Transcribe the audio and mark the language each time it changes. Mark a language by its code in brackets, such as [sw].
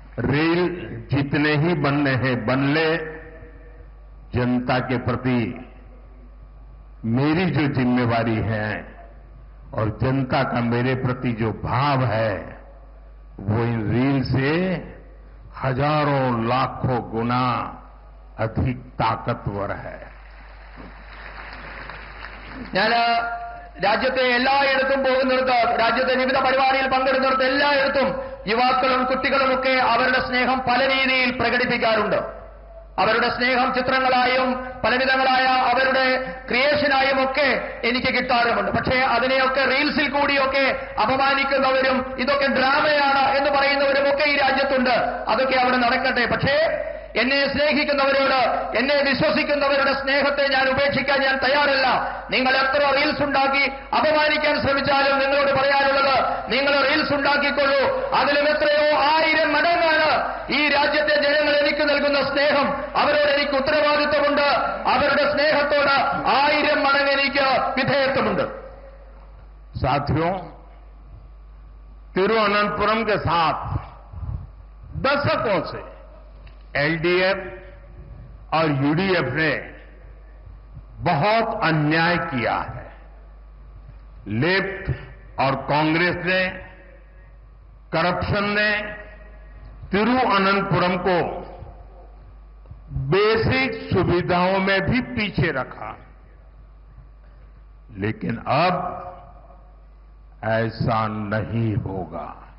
[hi] Reel जितने ही बनने हैं बन ले, जनता के प्रति मेरी जो जिम्मेवारी है और जनता का मेरे प्रति जो भाव है वो इन रील से हजारों लाखों गुना अधिक ताकतवर है। [ml] ഞാൻ രാജ്യത്തെ എല്ലായിടത്തും പോകുന്നിടത്ത്, രാജ്യത്തെ വിവിധ പരിപാടിയിൽ പങ്കെടുക്കുന്നിടത്ത് എല്ലായിടത്തും യുവാക്കളും കുട്ടികളുമൊക്കെ അവരുടെ സ്നേഹം പല രീതിയിൽ പ്രകടിപ്പിക്കാറുണ്ട്. അവരുടെ സ്നേഹം ചിത്രങ്ങളായും പലവിധങ്ങളായ അവരുടെ ക്രിയേഷനായും ഒക്കെ എനിക്ക് കിട്ടാറുമുണ്ട്. പക്ഷേ അതിനെയൊക്കെ റീൽസിൽ കൂടിയൊക്കെ അപമാനിക്കുന്നവരും ഇതൊക്കെ ഡ്രാമയാണ് എന്ന് പറയുന്നവരുമൊക്കെ ഈ രാജ്യത്തുണ്ട്. അതൊക്കെ അവിടെ നടക്കട്ടെ. പക്ഷേ എന്നെ സ്നേഹിക്കുന്നവരോട്, എന്നെ വിശ്വസിക്കുന്നവരുടെ സ്നേഹത്തെ ഞാൻ ഉപേക്ഷിക്കാൻ ഞാൻ തയ്യാറല്ല. നിങ്ങൾ എത്ര റീൽസ് ഉണ്ടാക്കി അപമാനിക്കാൻ ശ്രമിച്ചാലും നിങ്ങളോട് പറയാനുള്ളത്, നിങ്ങൾ റീൽസ് ഉണ്ടാക്കിക്കൊള്ളൂ. അതിലും എത്രയോ 1000 മടങ്ങാണ് ഈ രാജ്യത്തെ ജനങ്ങൾ എനിക്ക് നൽകുന്ന സ്നേഹം. അവരോട് എനിക്ക് ഉത്തരവാദിത്വമുണ്ട്. അവരുടെ സ്നേഹത്തോട് 1000 മടങ്ങ് എനിക്ക് വിധേയത്വമുണ്ട്. [hi] साथियों, तिरुवनंतपुरम के साथ दशकों से एलडीएफ और यूडीएफ ने बहुत अन्याय किया है। लेफ्ट और कांग्रेस ने, करप्शन ने तिरुवनंतपुरम को बेसिक सुविधाओं में भी पीछे रखा, लेकिन अब ऐसा नहीं होगा।